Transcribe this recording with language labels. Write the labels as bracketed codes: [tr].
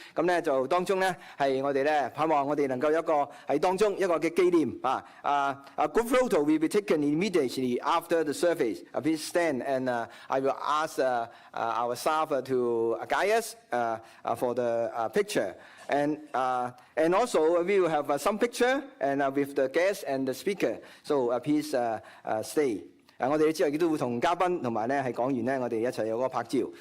[yue] 咁咧就當中咧係我哋咧盼望我哋能夠有一個喺當中一個嘅紀念 A group photo will be taken immediately after the service. [en] Please stand and I will ask our staff to guide us for the picture. And also we will have some picture and with the guest and the speaker. So please stay. [yue] 我哋之後亦都會同嘉賓同埋咧係講員咧，我哋一齊有嗰個拍照。